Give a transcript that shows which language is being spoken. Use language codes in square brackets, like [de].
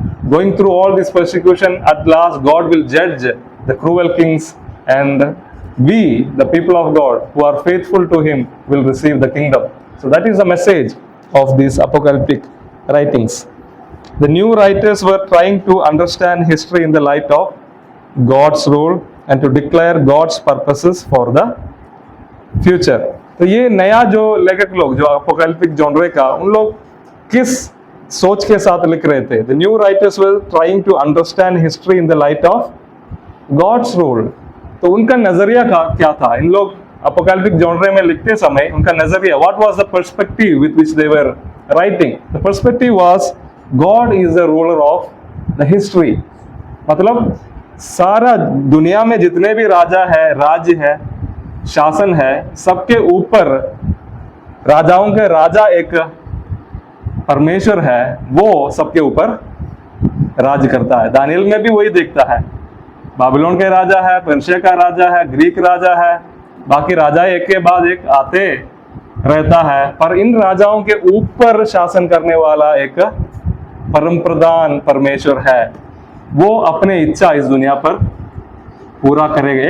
[en] Going through all this persecution, at last God will judge the cruel kings, and we, the people of God who are faithful to Him, will receive the kingdom. So that is the message of these apocalyptic writings. The new writers were trying to understand history in the light of God's rule and to declare God's purposes for the future. [hi] तो ये नया जो लेखक लोग, जो apocalyptic genre का, उन लोग किस सोच के साथ लिख रहे थे? [en] The new writers were trying to understand history in the light of God's rule. [hi] तो उनका नजरिया क्या था? इन लोग अपोकैलिप्टिक जॉनरे में लिखते समय उनका नजरिया, [en] what was the perspective with which they were writing? The perspective was God is the ruler of the history. [hi] मतलब सारा दुनिया में जितने भी राजा है, राज्य है, शासन है, सबके ऊपर राजाओं के राजा एक परमेश्वर है, वो सबके ऊपर राज करता है। दानियल में भी वही देखता है। बाबिलोन के राजा है, पर्शिया का राजा है, ग्रीक राजा है, बाकी राजा एक के बाद एक आते रहता है, पर इन राजाओं के ऊपर शासन करने वाला एक परम प्रधान परमेश्वर है। वो अपने इच्छा इस दुनिया पर पूरा करेगा।